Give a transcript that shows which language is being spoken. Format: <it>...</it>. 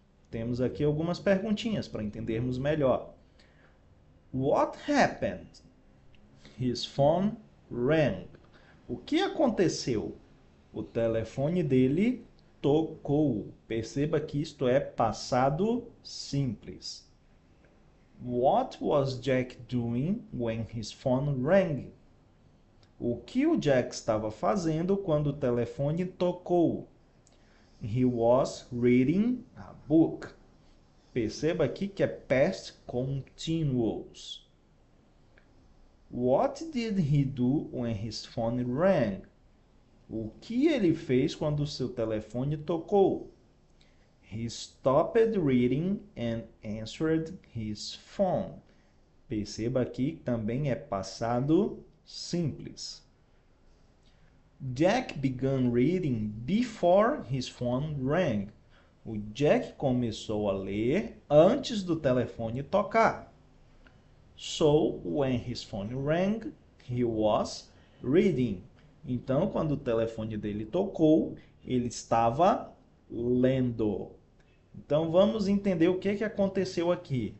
<pt>Temos aqui algumas perguntinhas para entendermos melhor.</pt> <en>What happened? His phone rang.</en> <pt>O que aconteceu? O telefone dele tocou. Perceba que isto é passado simples.</pt> <en>What was Jack doing when his phone rang?</en> <pt>O que o Jack estava fazendo quando o telefone tocou?</pt> <en>He was reading a book.</en> <pt>Perceba aqui que é</pt> <en>past continuous. What did he do when his phone rang?</en> <pt>O que ele fez quando o seu telefone tocou?</pt> <en>He stopped reading and answered his phone.</en> <pt>Perceba aqui que também é passado simples.</pt> <en>Jack began reading before his phone rang.</en> <pt>O Jack começou a ler antes do telefone tocar.</pt> <en>So, when his phone rang, he was reading.</en> <pt>Então, quando o telefone dele tocou, ele estava lendo. Então, vamos entender o que aconteceu aqui.</pt>